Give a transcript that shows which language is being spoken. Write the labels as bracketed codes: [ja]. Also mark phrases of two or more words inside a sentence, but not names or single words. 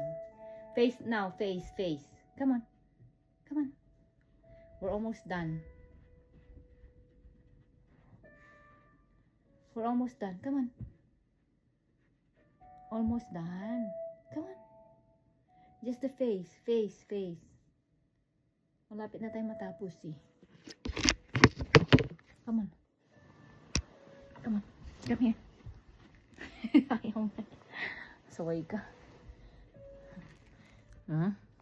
[en] Face now. Face. Come on. Come on. We're almost done. We're almost done. Come on. Almost done. Come on. Just the face. [tl] Malapit na tayong matapos eh. [en] Come on. Come here. [tl] Ayaw mo. Saway ka. Huh?